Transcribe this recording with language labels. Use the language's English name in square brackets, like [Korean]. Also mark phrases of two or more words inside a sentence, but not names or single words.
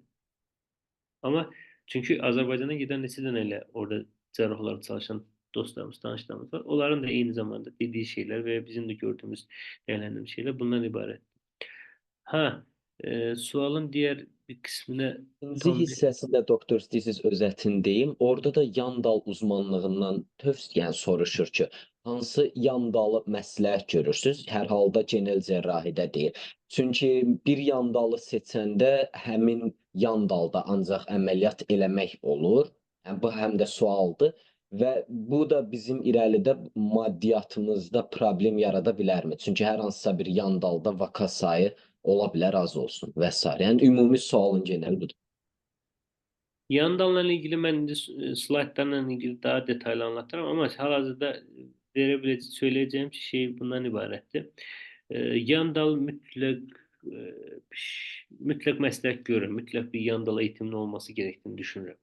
[Turkish] Ama çünkü Azerbaycan'a giden nesilden hele orada cerrah olarak çalışan dostlarımız, tanışlarımız var. Onların da aynı zamanda dediği şeyler ve bizim de gördüğümüz, değerlendirdiğimiz şeyler bundan ibaret. Ha, sualın diğer bir kısmına İkinci tam bir [Azerbaijani] hissəsində doktor istəyirsiniz özətin deyim. Orada da yan dal uzmanlığından yəni soruşur ki, hansı yan dalı məsləhət görürsüz? Hər halda genel cərrahidə deyil. Çünki bir yan dalı seçəndə həmin yan dalda ancaq əməliyyat eləmək olur. Yəni bu həm də sualdır və bu da bizim irəlidə maddiyyatımızda problem yarada bilərmi? Çünki hər hansısa bir yan dalda vaka sayı ola bilər az olsun və s. Yəni ümumi sualın geneli budur. [Turkish] Yandanla ilgili ben de slaytlarla ilgili daha detaylı anlatırım ama halihazırda söyleyeceğim şey bundan ibaretti. Yandal mutlak meslek görür. Mutlak bir yandal eğitimli olması gerektiğini düşünüyorum.